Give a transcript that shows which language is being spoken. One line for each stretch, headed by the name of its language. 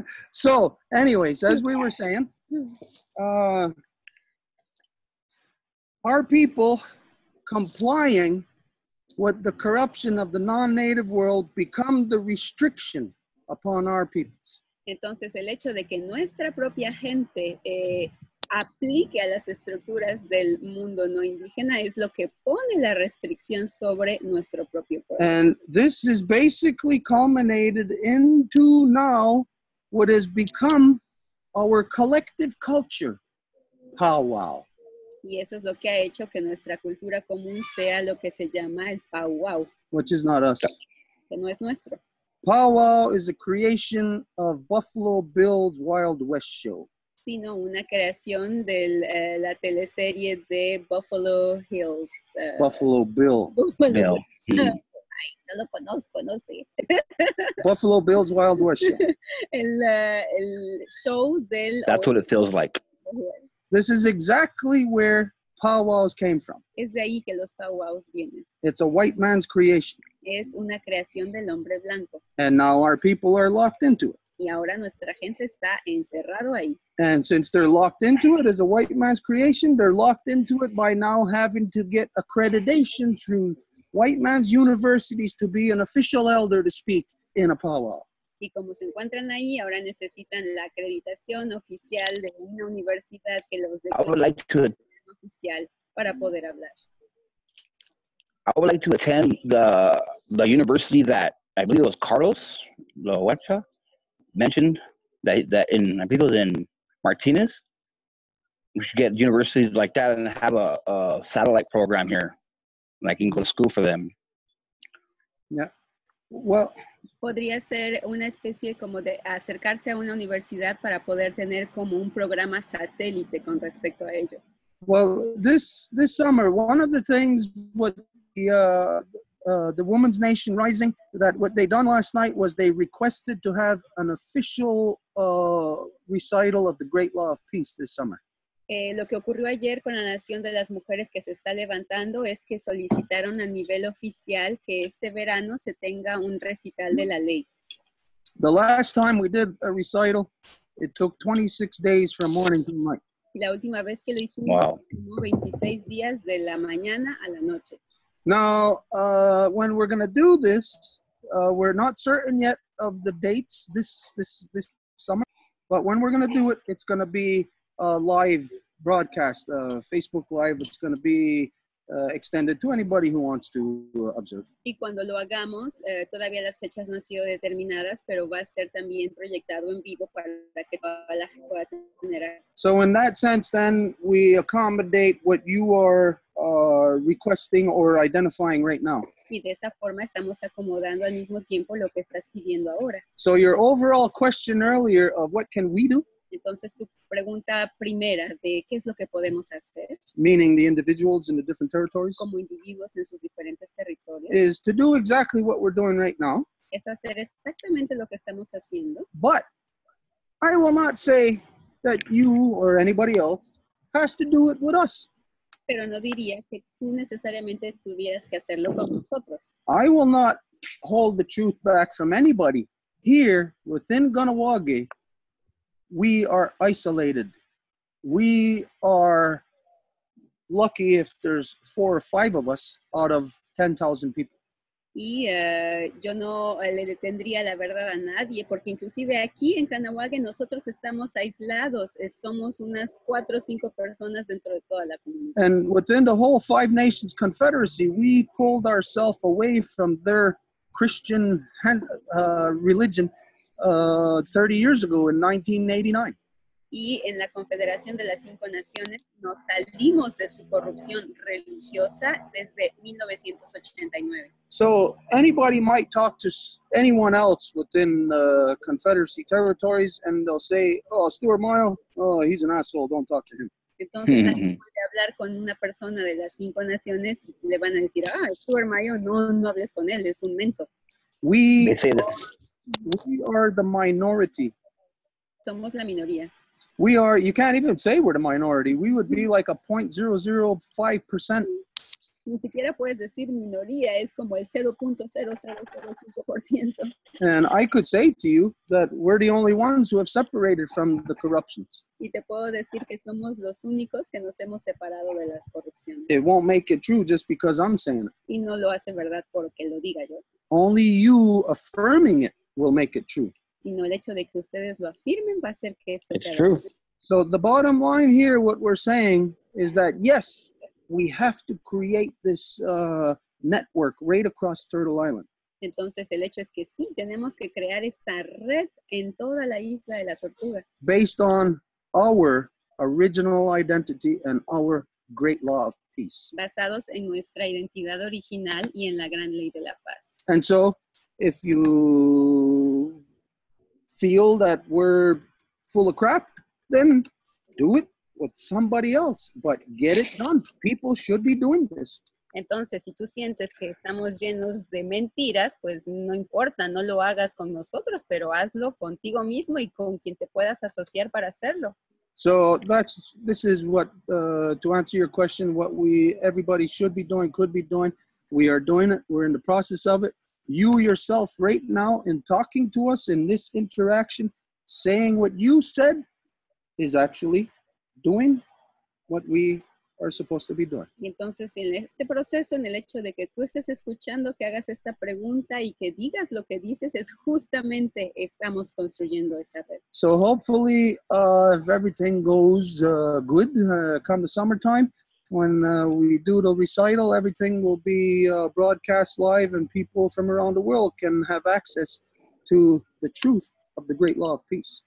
English: So, anyways, as we were saying, our people complying with the corruption of the non-native world become the restriction upon our peoples.
Spanish: Entonces, el hecho de que nuestra propia gente aplique a las estructuras del mundo no indígena es lo que pone la restricción sobre nuestro propio pueblo.
English: And this is basically culminated into now what has become our collective culture, powwow.
Spanish: Y eso es lo que ha hecho que nuestra cultura común sea lo que se llama el powwow,
English: Which is not us.
Spanish: que no es nuestro.
English: Powwow is a creation of Buffalo Bill's Wild West show.
Spanish: Sino una creación de la teleserie de Buffalo Hills.
English: Buffalo Bill. Buffalo. Bill.
Spanish: Ay, no lo conozco, no sé.
English: Buffalo Bill's Wild West show.
Spanish: El show del...
English: That's what it feels like. This is exactly where powwows came from.
Spanish: Es de ahí que los powwows vienen.
English: It's a white man's creation.
Spanish: Es una creación del hombre blanco.
English: And now our people are locked into it.
Spanish: Y ahora nuestra gente está encerrado ahí.
English: And since they're locked into it as a white man's creation, they're locked into it by now having to get accreditation through white man's universities to be an official elder to speak in a powwow.
Spanish: Y como se encuentran ahí, ahora necesitan la acreditación oficial de una universidad que los
English: I would like to
Spanish: oficial para poder hablar.
English: I would like to attend the university that I believe it was Carlos Loecha mentioned that in I believe it was in Martinez. We should get universities like that and have a satellite program here. Like you can go to school for them. Yeah. Well,
Spanish: Podría ser una especie como de acercarse a una universidad para poder tener como un programa satélite con respecto a ello.
English: well, this summer, one of the things what the Women's Nation Rising, that what they done last night was they requested to have an official recital of the Great Law of Peace this summer.
Spanish: Lo que ocurrió ayer con la Nación de las Mujeres que se está levantando es que solicitaron a nivel oficial que este verano se tenga un recital de la ley.
English: The last time we did a recital, it took 26 days from morning to night.
Spanish: La última vez que lo hicimos,
English: Wow.
Spanish: tomó 26 días de la mañana a la noche.
English: Now, when we're going to do this, we're not certain yet of the dates this summer, but when we're going to do it, it's going to be a live broadcast, Facebook Live. It's going to be extended to anybody who wants to observe.
Spanish: Y cuando lo hagamos, todavía las fechas no han sido determinadas, pero va a ser también proyectado en vivo para que toda la gente pueda tener.
English: So in that sense, then, we accommodate what you are requesting or identifying right now.
Spanish: Y de esa forma estamos acomodando al mismo tiempo lo que estás pidiendo ahora.
English: So your overall question earlier of what can we do,
Spanish: Entonces, tu pregunta primera de qué es lo que podemos hacer
English: meaning the individuals in the different territories,
Spanish: como individuos en sus diferentes territorios,
English: is to do exactly what we're doing right now.
Spanish: es hacer exactamente lo que estamos haciendo.
English: But I will not say that you or anybody else has to do it with us.
Spanish: Pero no diría que tú necesariamente tuvieras que hacerlo con nosotros.
English: I will not hold the truth back from anybody. Here, within Ganawage, we are isolated. We are lucky if there's 4 or 5 of us out of 10,000 people.
Spanish: Y yo no le tendría la verdad a nadie, porque inclusive aquí en Canahuague nosotros estamos aislados, somos unas 4 o 5 personas dentro de toda la comunidad.
English: And within the whole 5 Nations Confederacy, we pulled ourselves away from their Christian religion 30 years ago in 1989.
Spanish: Y en la Confederación de las 5 Naciones nos salimos de su corrupción religiosa desde 1989.
English: So anybody might talk to anyone else within Confederacy territories and they'll say, oh, Stuart Mayo, oh, he's an asshole, don't talk to him.
Spanish: Entonces alguien puede hablar con una persona de las 5 naciones y le van a decir, Stuart Mayo, no hables con él, es un menso.
English: We They say that are the minority.
Spanish: Somos la minoría.
English: We are, you can't even say we're the minority. We would be like a 0.005%.
Spanish: Ni siquiera puedes decir minoría, es como el 0.0005%.
English: And I could say to you that we're the only ones who have separated from the corruptions.
Spanish: Y te puedo decir que somos los únicos que nos hemos separado de las corrupciones.
English: It won't make it true just because I'm saying it.
Spanish: Y no lo hace verdad porque lo diga yo,
English: Only you affirming it will make it true.
Spanish: sino el hecho de que ustedes lo afirmen va a hacer que esto
English: It's
Spanish: sea
English: true.
Spanish: verdad.
English: So the bottom line here, what we're saying is that, yes, we have to create this network right across Turtle Island.
Spanish: Entonces el hecho es que sí, tenemos que crear esta red en toda la isla de la Tortuga,
English: Based on our original identity and our great law of peace.
Spanish: basados en nuestra identidad original y en la gran ley de la paz.
English: And so if you feel that we're full of crap, then do it with somebody else, but get it done. People should be doing this.
Spanish: Entonces, si tú sientes que estamos llenos de mentiras, pues no importa, no lo hagas con nosotros, pero hazlo contigo mismo y con quien te puedas asociar para hacerlo.
English: So this is what, to answer your question, what everybody should be doing, could be doing. We are doing it. We're in the process of it. You yourself right now in talking to us in this interaction, saying what you said is actually doing what we are supposed to be doing.
Spanish: Y entonces, en este proceso, en el hecho de que tú estés escuchando, que hagas esta pregunta y que digas lo que dices, es justamente estamos construyendo esa red.
English: So hopefully, if everything goes good, come the summertime, when we do the recital, everything will be broadcast live and people from around the world can have access to the truth of the great law of peace.